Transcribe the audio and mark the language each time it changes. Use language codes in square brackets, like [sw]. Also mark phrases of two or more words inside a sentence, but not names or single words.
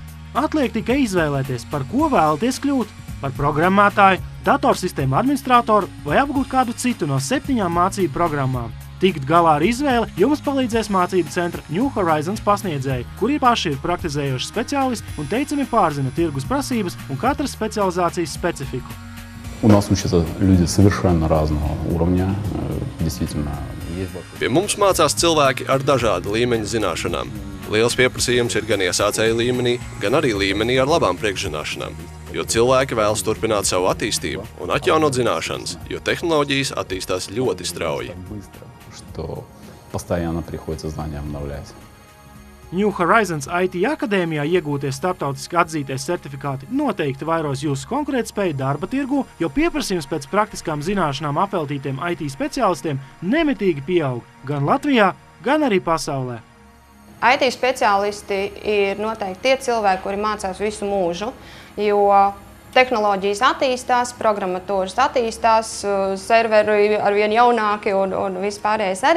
[lv] Atliek tikai izvēlēties, par ko vēlaties kļūt, par programmētāju, datorsistēmu administratoru vai apgūt kādu citu no 7 mācību programmām. Tikt galā ar izvēli jums palīdzēs mācību centra New Horizons pasniedzēji, kuri paši ir praktizējoši speciālisti un teicami pārzina tirgus prasības un katras specializācijas specifiku. [ru] У нас учатся люди совершенно разного уровня, действительно. [lv] Pie mums mācās cilvēki ar dažādu līmeņu zināšanām. Liels pieprasījums ir gan iesācēju līmenī, gan arī līmenī ar labām priekšzināšanām, jo cilvēki vēlas turpināt savu attīstību un atjaunot zināšanas, jo tehnoloģijas attīstās ļoti strauji. [ru] Что постоянно приходится знания обновлять. [lv] New Horizons IT akadēmijā iegūtie starptautiski atzītie certifikāti noteikti vairos jūsu konkurētspēju darba tirgū, jo pieprasījums pēc praktiskām zināšanām apveltītiem IT speciālistiem nemitīgi pieaug gan Latvijā, gan arī pasaulē. IT speciālisti ir noteikti tie cilvēki, kuri mācās visu mūžu, jo tehnoloģijas attīstās, programmatūras attīstās, serveri arvien jaunāki un vispārējais arī.